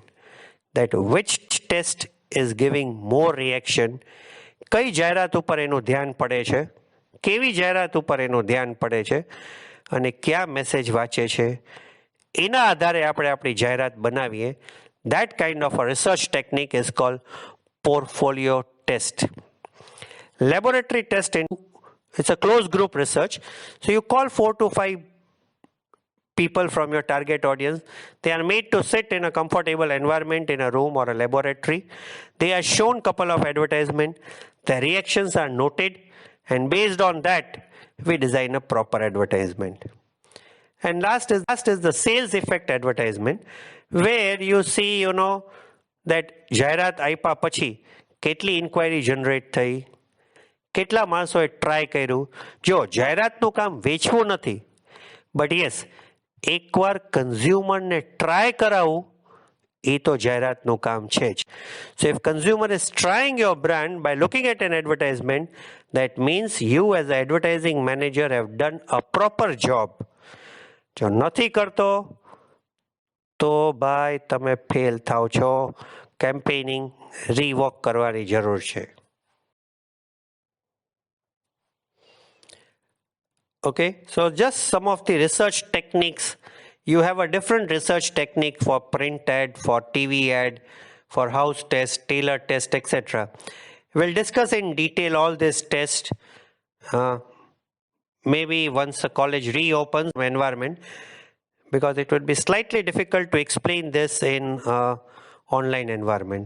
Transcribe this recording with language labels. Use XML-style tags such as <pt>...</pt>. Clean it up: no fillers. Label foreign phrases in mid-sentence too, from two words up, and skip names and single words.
<en>That which test is giving more reaction.</en> <gu>કઈ જાહેરાત ઉપર એનું ધ્યાન પડે છે, કેવી જાહેરાત ઉપર એનું ધ્યાન પડે છે અને કયા મેસેજ વાંચે છે, એના આધારે આપણે આપણી જાહેરાત બનાવીએ.</gu> <en>That kind of a research technique is called portfolio test. Laboratory test, it's a closed group research. So you call 4 to 5 people from your target audience. They are made to sit in a comfortable environment in a room or a laboratory. They are shown couple of advertisements. Their reactions are noted, and based on that, we design a proper advertisement. And last is the sales effect advertisement, where you see, that</en> <gu>જાહેરાત આપ્યા પછી કેટલી</gu> <en>inquiry generate</en> <gu>થઈ, કેટલા માણસોએ ટ્રાય કર્યું. જો જાહેરાતનું કામ વેચવું નથી,</gu> <en>but yes</en> <gu>એકવાર કન્ઝ્યુમરને ટ્રાય કરાવવું એ તો જાહેરાતનું કામ છે જ.</gu> <en>So if consumer is trying your brand by looking at an advertisement, that means you as an advertising manager have done a proper job.</en> <gu>જો નથી કરતો તો ભાઈ તમે ફેલ થાવ છો.</gu> <en>campaigning revoke</en> <gu>કરવાની જરૂર છે.</gu> <en>Okay, so just some of the research techniques. You have a different research technique for print ad, for TV ad, for house test, tailor test, etc. We'll discuss in detail all this test maybe once the college reopens environment, because it would be slightly difficult to explain this in online environment.</en>